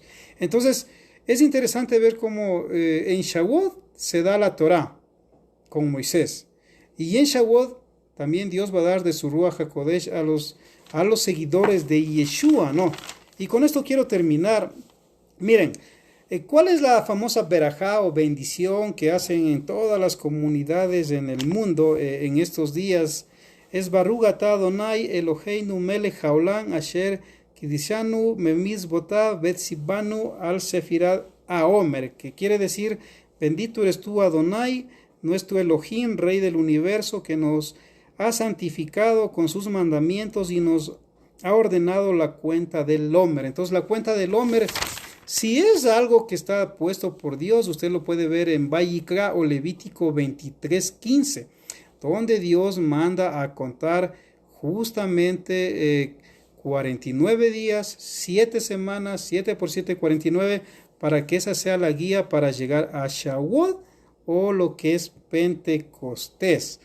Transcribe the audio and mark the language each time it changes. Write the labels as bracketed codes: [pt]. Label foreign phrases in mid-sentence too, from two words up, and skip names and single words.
[es] Entonces, es interesante ver cómo en Shavuot se da la Torá con Moisés, y en Shavuot también Dios va a dar de su [he] רוח הקודש [es] a los seguidores de Yeshua, ¿no? Y con esto quiero terminar. Miren, ¿cuál es la famosa berajá o bendición que hacen en todas las comunidades en el mundo en estos días? [he] Es ברוך אתה אדוני אלוהינו מלך העולם אשר קדשנו במצוותיו וצוונו על ספירת העומר, [es] que quiere decir, bendito eres tú Adonai, nuestro Elohim, Rey del universo, que nos ha santificado con sus mandamientos y nos ha ordenado la cuenta del Omer. Entonces la cuenta del Omer, si es algo que está puesto por Dios, usted lo puede ver en Vayikra o Levítico 23:15, donde Dios manda a contar justamente 49 días, 7 semanas, 7 por 7, 49, para que esa sea la guía para llegar a Shavuot o lo que es Pentecostés.